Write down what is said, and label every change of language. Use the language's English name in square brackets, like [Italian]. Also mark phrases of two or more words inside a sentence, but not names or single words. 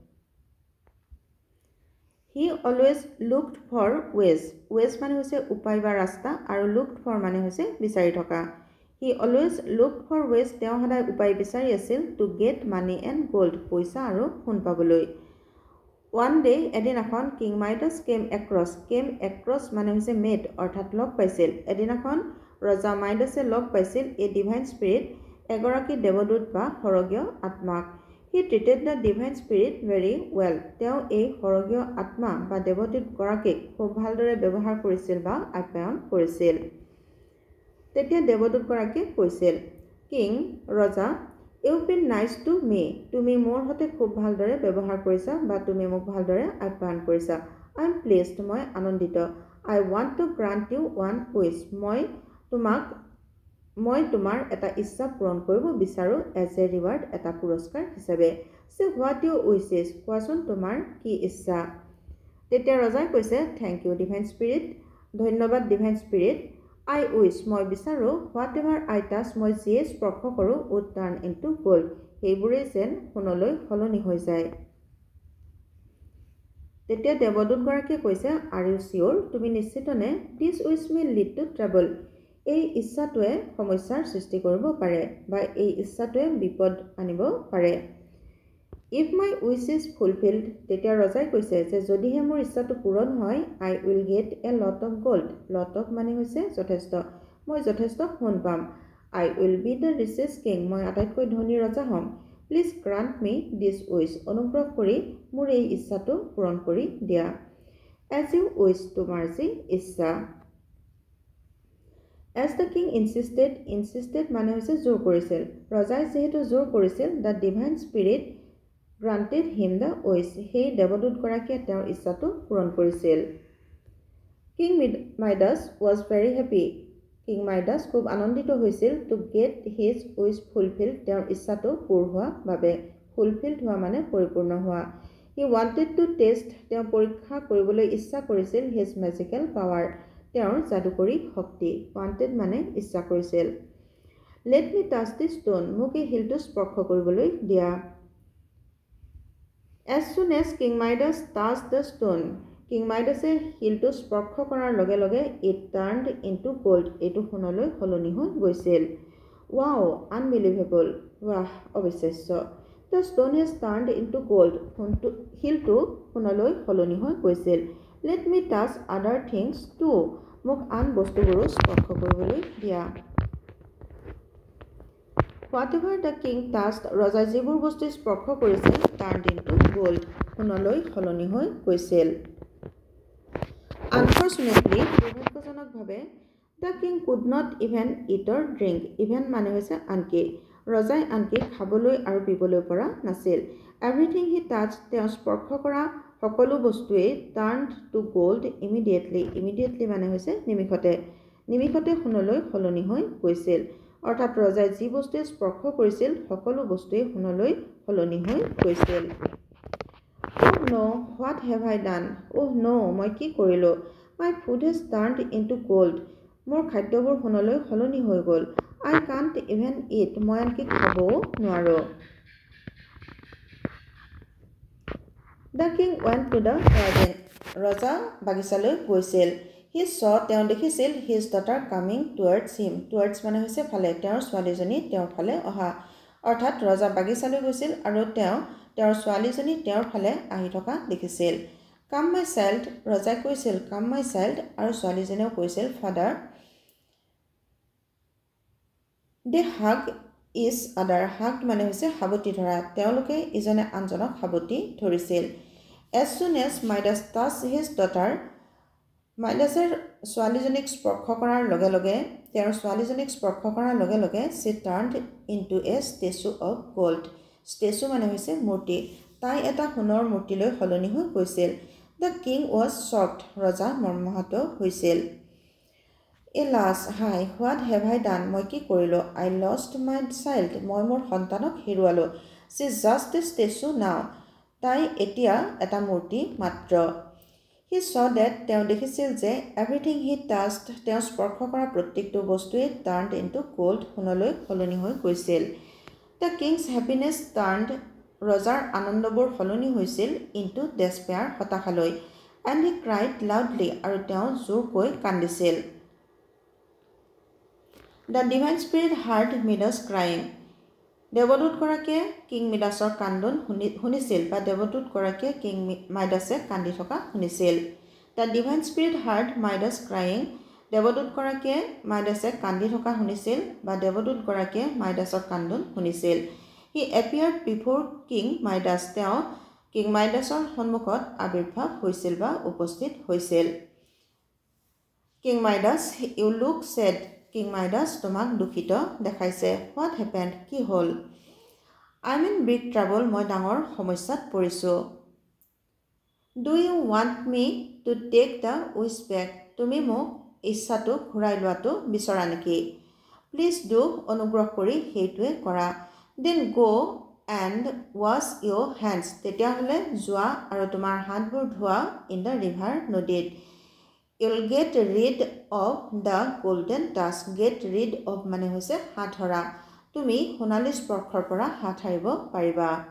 [English] He always looked for ways. [Assamese] ৱেজ মানে হৈছে উপায় বা ৰাস্তা আৰু [English] looked for [Assamese] মানে হৈছে বিচাৰি থকা। [English] He always looked for ways. [Assamese] তেওঁ সদায় উপায় বিচাৰি আছিল [English] to get money and gold [Assamese] পইচা আৰু সোণ পাবলৈ। [English] One day, এদিনাখন King Midas came across [Assamese] মানে হৈছে [English] met [Assamese] অৰ্থাৎ লগ পাইছিল। এদিনাখন ৰজা মাইডাছে লগ পাইছিল [English] a divine spirit, [Assamese] এগৰাকী দেৱদূত বা সৰগীয় আত্মাক। [English] He treated the divine spirit very well. [Assamese] তেওঁ এই সৰগীয় আত্মা বা দেৱদূত গৰাকীক খুব ভালদৰে ব্যৱহাৰ কৰিছিল বা আপ্যায়ন কৰিছিল। তেতিয়া দেৱদূত গৰাকীয়ে কৈছিল, কিং ৰজা, [English] You've been nice to me. [Assamese] তুমি মোৰ হতে খুব ভালদৰে ব্যৱহাৰ কৰিছা বা তুমি মোক ভালদৰে আপ্যায়ন কৰিছা। [English] I'm pleased. [Assamese] মই আনন্দিত। [English] I want to grant you one wish. [Assamese] মই তোমাৰ এটা ইচ্ছা পূৰণ কৰিব বিচাৰো [English] as a reward, [Assamese] এটা পুৰস্কাৰ হিচাপে। [English] So what your wish is? [Assamese] কোৱাচোন তোমাৰ কি ইচ্ছা? তেতিয়া ৰজাই কৈছে, [English] Thank you, divine spirit. ধন্যবাদ divine spirit. I wish, [Assamese] মই বিচাৰো, [English] whatever I touch, [Assamese] মই যিয়ে স্পৰ্শ কৰোঁ, [English] would turn into gold. [Assamese] সেইবোৰেই যেন সোণলৈ সলনি হৈ যায়। তেতিয়া দেৱদূতগৰাকীয়ে কৈছে, [English] Are you sure? [Assamese] তুমি নিশ্চিতনে? [English] This wish may lead to trouble. [Assamese] এই ইচ্ছাটোৱে সমস্যাৰ সৃষ্টি কৰিব পাৰে বা এই ইচ্ছাটোৱে বিপদ আনিব পাৰে। [English] If my wish is fulfilled, [Assamese] তেতিয়া ৰজাই কৈছে যে যদিহে মোৰ ইচ্ছাটো পূৰণ হয়, [English] I will get a lot of gold. Lot of [Assamese] মানে হৈছে যথেষ্ট। মই যথেষ্ট সোণ পাম। [English] I will be the richest king. [Assamese] মই আটাইতকৈ ধনী ৰজা হ'ম। [English] Please grant me this wish. [Assamese] অনুগ্ৰহ কৰি মোৰ এই ইচ্ছাটো পূৰণ কৰি দিয়া। [English] As you wish, [Assamese] তোমাৰ যি ইচ্ছা। [English] As the king insisted [Assamese] মানে হৈছে জোৰ কৰিছিল। ৰজাই যিহেতু জোৰ কৰিছিল, [English] the divine spirit granted him the wish. [Assamese] সেই দেৱদূতগৰাকীয়ে তেওঁৰ ইচ্ছাটো পূৰণ কৰিছিল। [English] King Midas was very happy. King Midas [Assamese] খুব আনন্দিত হৈছিল [English] to get his wish fulfilled. [Assamese] তেওঁৰ ইচ্ছাটো পূৰ হোৱা বাবে। Fulfilled হোৱা মানে পৰিপূৰ্ণ হোৱা। [English] He wanted to test. [Assamese] তেওঁ পৰীক্ষা কৰিবলৈ ইচ্ছা কৰিছিল [English] his magical power. [Assamese] তেওঁৰ যাদুকৰী শক্তি। Wanted মানে ইচ্ছা কৰিছিল। [English] Let me touch the stone. [Assamese] মোক এই শিলটো স্পৰ্শ কৰিবলৈ দিয়া। [English] As soon as King Midas touched the stone, King Midasে [Assamese] শিলটো স্পৰ্শ কৰাৰ লগে লগে [English] it turned into gold. [Assamese] এইটো সোণলৈ সলনি হৈ গৈছিল। [English] Wow, unbelievable. [Assamese] বাহ, অবিশ্বাস্য। [English] The stone has turned into gold. [Assamese] শিলটো সোণলৈ সলনি হৈ গৈছিল। [English] Let me touch other things too. [Assamese] মোক আন বস্তুবোৰো স্পৰ্শ কৰিবলৈ দিয়া। [English] Whatever the king touched, [Assamese] ৰজাই যিবোৰ বস্তু স্পৰ্শ কৰিছিল, [English] turned into gold. [Assamese] সোণলৈ সলনি হৈ গৈছিল। Unfortunately, দুৰ্ভাগ্যজনকভাৱে, [English] the king could not even eat or drink. [Assamese] Even মানে হৈছে আনকি। ৰজাই আনকি খাবলৈ আৰু পিবলৈ পৰা নাছিল। [English] Everything he touched, [Assamese] তেওঁ স্পৰ্শ কৰা সকলো বস্তুৱেই [English] turned to gold immediately. [Assamese] Immediately মানে হৈছে নিমিষতে। নিমিষতে সোণলৈ সলনি হৈ গৈছিল। অৰ্থাৎ ৰজাই যি বস্তুৱে স্পৰ্শ কৰিছিল, সকলো বস্তুৱেই সোণলৈ সলনি হৈ গৈছিল। [English] Oh no, what have I done? Oh no, [Assamese] মই কি কৰিলোঁ? [English] My food has turned into gold. [Assamese] মোৰ খাদ্যবোৰ সোণলৈ সলনি হৈ গ'ল। [English] I can't even eat. [Assamese] মই আনকি খাবও নোৱাৰোঁ। [English] The king went to the garden. [Assamese] ৰজা বাগিচালৈ গৈছিল। [English] He saw, [Assamese] তেওঁ দেখিছিল [English] his daughter coming towards him. [Assamese] Towards মানে হৈছে ফালে। তেওঁৰ ছোৱালীজনী তেওঁৰ ফালে অহা। অৰ্থাৎ ৰজা বাগিচালৈ গৈছিল আৰু তেওঁৰ ছোৱালীজনী তেওঁৰ ফালে আহি থকা দেখিছিল। [English] Come my child, [Assamese] ৰজাই কৈছিল [English] come my child, [Assamese] আৰু ছোৱালীজনীও কৈছিল father. [English] They hugged each other. [Assamese] Hugged মানে হৈছে সাৱটি ধৰা। তেওঁলোকে ইজনে আনজনক সাৱটি ধৰিছিল। [English] As soon as Midas touched his daughter, [Assamese] মাইডাছে ছোৱালীজনীক স্পৰ্শ কৰাৰ লগে লগে [English] she turned into a statue of gold. [Assamese] statue মানে হৈছে মূৰ্তি। তাই এটা সোণৰ মূৰ্তিলৈ সলনি হৈ গৈছিল। [English] The king was shocked. [Assamese] ৰজা মৰ্মাহত হৈছিল। [English] Alas, হাই, what have I done? [Assamese] মই কি কৰিলোঁ? [English] I lost my child. [Assamese] মই মোৰ সন্তানক হেৰুৱালোঁ। [English] She is just a statue now. [Assamese] তাই এতিয়া এটা মূৰ্তি মাত্ৰ। [English] He saw that, [Assamese] তেওঁ দেখিছিল যে [English] everything he touched, [Assamese] তেওঁ স্পৰ্শ কৰা প্ৰত্যেকটো বস্তুৱে [English] turned into gold, [Assamese] সোণলৈ সলনি হৈ গৈছিল। [English] The king's happiness turned, [Assamese] ৰজাৰ আনন্দবোৰ সলনি হৈছিল [English] into despair, হতাশালৈ, and he cried loudly, [Assamese] আৰু তেওঁ জোৰকৈ কান্দিছিল। [English] The divine spirit heard Midas crying. [Assamese] দেৱদূতগৰাকীয়ে কিং মিডাছৰ কান্দোন শুনিছিল বা দেৱদূতগৰাকীয়ে কিং মাইডাছে কান্দি থকা শুনিছিল। [English] The divine spirit heard Midas crying, [Assamese] দেৱদূতগৰাকীয়ে মাইডাছে কান্দি থকা শুনিছিল বা দেৱদূতগৰাকীয়ে মাইডাছৰ কান্দোন শুনিছিল। [English] He appeared before King Midas, [Assamese] তেওঁ কিং মাইডাছৰ সন্মুখত আবিৰ্ভাৱ হৈছিল বা উপস্থিত হৈছিল। [English] King Midas, you look sad, [Assamese] কিং মাইডাছ তোমাক দুখিত দেখাইছে। [English] What happened, [Assamese] কি হ'ল? [English] I am in big trouble, [Assamese] মই ডাঙৰ সমস্যাত পৰিছোঁ। [English] Do you want me to take the wish back, [Assamese] তুমি মোক ইচ্ছাটো ঘূৰাই লোৱাটো বিচৰা নেকি? [English] Please do, [Assamese] অনুগ্ৰহ কৰি সেইটোৱে কৰা। [English] Then go and wash your hands, [Assamese] তেতিয়াহ'লে যোৱা আৰু তোমাৰ হাতবোৰ ধোৱা [English] in the river, নদীত। You'll get rid of the golden touch, get rid of [Assamese] মানে হৈছে হাত ধৰা, তুমি সোণালী স্পৰ্শৰ পৰা হাত সাৰিব পাৰিবা।